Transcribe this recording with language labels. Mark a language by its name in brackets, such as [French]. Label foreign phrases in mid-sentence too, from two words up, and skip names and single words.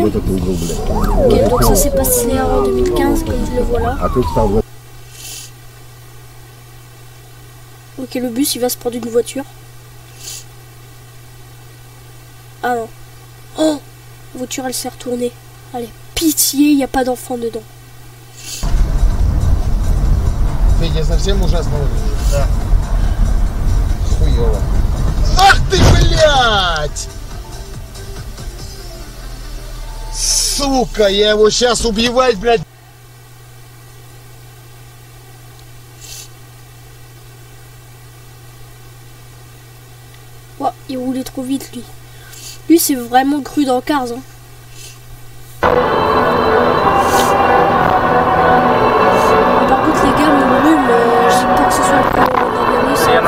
[French] Ok, donc ça s'est passé en 2015, comme je le vois là. Ok, le bus il va se prendre une voiture. Ah non. Oh, la voiture elle s'est retournée. Allez, pitié, il n'y a pas d'enfant dedans. [Russian] Федя, совсем ужасно выглядит. Да. Хуёво. Ах ты, блядь! Сука, я его сейчас убивать, блядь! [French] Ouais, il roulait trop vite lui. Lui c'est vraiment cru dans Cars. Hein. Par contre les gars, mon rhume, je sais pas que ce soit le coronavirus.